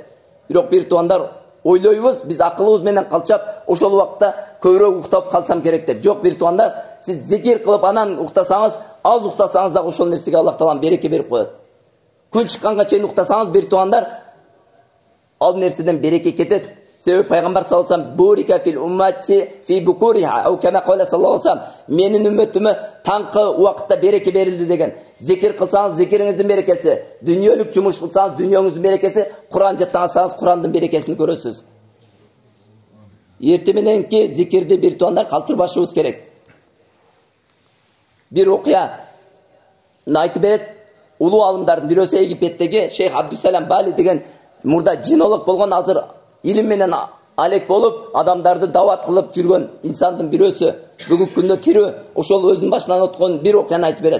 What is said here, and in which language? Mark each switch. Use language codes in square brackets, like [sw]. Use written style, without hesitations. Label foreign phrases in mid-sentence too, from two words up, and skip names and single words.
[ky] Бирок бир туугандар, ойлойбуз, биз акылыбыз менен калчап, ошол убакта көбүрөөк уктап калсам керек деп. Жок бир туугандар, сиз зикир кылып анан уктасаңыз, аз уктасаңыз дагы ошол нерсеге Аллах таалам береке берип коет. Күн чыкканга чейин уктасаңыз бир туугандар, ал нерседен береке кетет. Себеби пайгамбар [ar] صلى الله عليه وسلم بورك في أمتي في بكورها أو كما قال صلى الله عليه وسلم, [ky] менин үммөтүмө таңкы убакытта береке берилди деген. Зикир кылсаңыз зикириңиздин берекеси, дүйнөлүк жумуш кылсаңыз дүйнөңүздүн берекеси, Кур'ан жаттансаңыз Кур'андын берекесин көрөсүз. Эртемененки зикирди бир туугандар калтырбашыбыз керек. Bir окуя айтып берет, улуу алымдардын бирөөсү Египеттеги Шейх Абдусалам Бали деген мурда жинолог болгон, азыр илим менен алек болуп, адамдарды дават кылып жүргөн инсандын бирөөсү, бүгүнкү күндө тирүү, ошол өзүнүн башынан өткөн бир окуяны айтып берет.